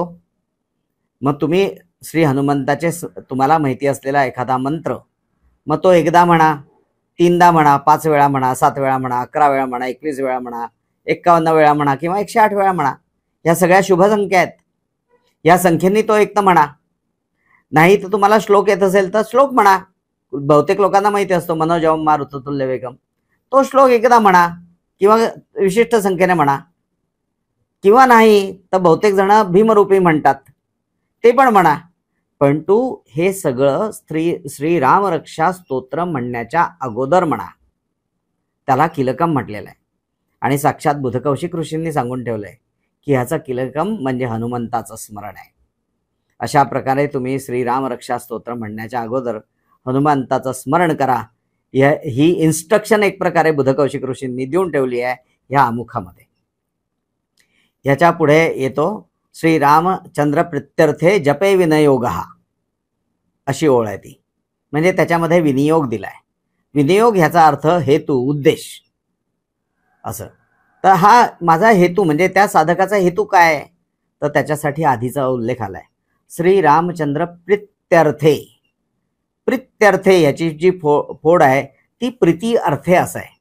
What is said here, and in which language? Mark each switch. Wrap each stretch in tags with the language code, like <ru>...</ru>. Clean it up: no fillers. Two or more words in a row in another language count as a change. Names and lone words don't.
<mr>मग तुम्ही श्री हनुमंताचे तुम्हाला माहिती असलेला एखादा मंत्र, मग तो एकदा म्हणा, 3दा म्हणा, 5 वेळा म्हणा, 7 वेळा म्हणा, 11 वेळा म्हणा, 21 वेळा म्हणा, 51 वेळा म्हणा किंवा 108 वेळा म्हणा. ह्या सगळ्या शुभ संख्या आहेत. या संख्येनी तो एक तर म्हणा. नाही तर तुम्हाला श्लोक येत असेल तर श्लोक म्हणा. बहुतेक लोकांना माहिती असतो</mr> <sa>मनोजवम मा ऋतुतुल्य वेगम,</sa> <mr>तो श्लोक एकदा म्हणा किंवा विशिष्ट संख्येने म्हणा. किंवा नाही तर बहुतेक जण भीमरूपी म्हणतात, ते पण म्हणा. पण तू हे सगळं श्री रामरक्षा स्तोत्र म्हणण्याच्या अगोदर म्हणा. त्याला किलकम म्हटलेलं आहे. आणि साक्षात बुधकौशिक ऋषींनी सांगून ठेवलंय की ह्याचा किलकम म्हणजे हनुमंताचं स्मरण आहे. अशा प्रकारे तुम्ही श्रीरामरक्षा स्तोत्र म्हणण्याच्या अगोदर हनुमंताचं स्मरण करा. ही इन्स्ट्रक्शन एक प्रकारे बुधकौशिक ऋषींनी देऊन ठेवली आहे ह्या आमुखामध्ये. ह्याच्या पुढे येतो</mr> <sa>श्रीरामचंद्र प्रीत्यर्थे जपे विनियोगः,</sa> <mr>अशी ओळ आहे ती. म्हणजे त्याच्यामध्ये विनियोग दिलाय. विनियोग ह्याचा अर्थ हेतू, उद्देश असं. तर हा माझा हेतू म्हणजे त्या साधकाचा हेतू काय आहे, तर त्याच्यासाठी आधीचा उल्लेख आलाय.</mr> <sa>श्रीरामचंद्र प्रीत्यर्थे.</sa> <mr>प्रीत्यर्थे याची जी फोड आहे ती</mr> <sa>प्रीती अर्थे</sa> <mr>असं आहे.</mr>